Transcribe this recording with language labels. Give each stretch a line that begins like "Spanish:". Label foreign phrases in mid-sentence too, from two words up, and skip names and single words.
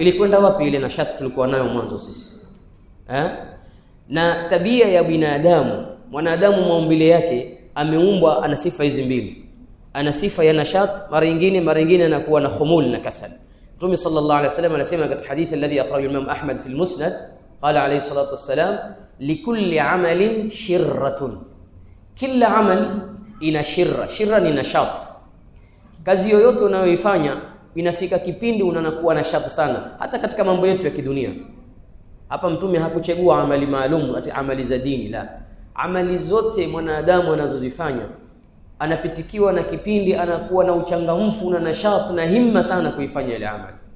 Swahili: Ilikwenda wapi ile nashati tulikuwa nayo mwanzo sisi? Na tabia ya binadamu mwanadamu maumbile yake ameumbwa ana sifa hizi mbili. Ana sifa ya nashat, mara nyingine anakuwa na khumul na kasal.
Arabic: Mtume صلى الله عليه وسلم
Swahili: anasema katika hadithi
Arabic: الذي أخرجه الإمام أحمد في المسند قال عليه الصلاة والسلام لكل عمل شرة,
Swahili: kila amal ina shirra. Shirra ni nashat. Kazi yoyote unayoifanya inafika kipindi unakuwa nashat sana, hata katika mambo yetu ya kidunia. Hapa Mtume hakuchagua amali maalum ati amali za dini, la. Amali zote mwanadamu anazozifanya anapitikiwa na kipindi anakuwa na uchangamfu na nashat na himma sana kuifanya ile amali.